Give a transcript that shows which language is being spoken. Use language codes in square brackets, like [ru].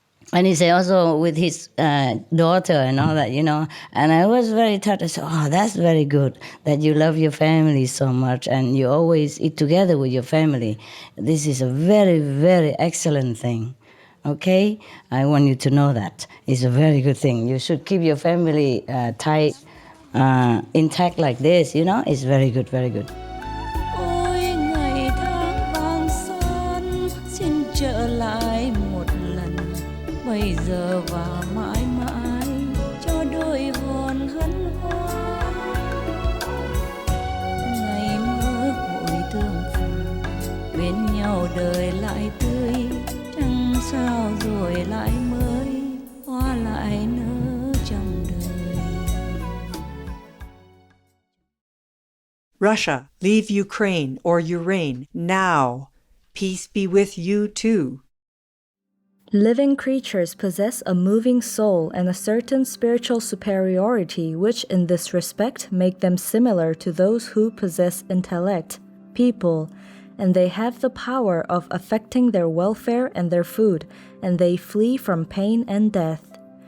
[en] And he said also with his daughter and all that, And I was very touched. I said, oh, that's very good that you love your family so much and you always eat together with your family. This is a very, very excellent thing. Okay? I want you to know that. It's a very good thing. You should keep your family tight, intact like this, It's very good, very good. [vi] Ôi ngày tháng vàng son xin trở lại một lần bây giờ và mãi mãi cho đôi hồn hân hoan ngày mơ hội tương phùng bên nhau đời lại tươi trăng sao rồi lại mới hoa lại nở trong đời. [en] Russia, leave Ukraine or Ukraine now. Peace be with you too. Living creatures possess a moving soul and a certain spiritual superiority which in this respect make them similar to those who possess intellect, people, and they have the power of affecting their welfare and their food, and they flee from pain and death.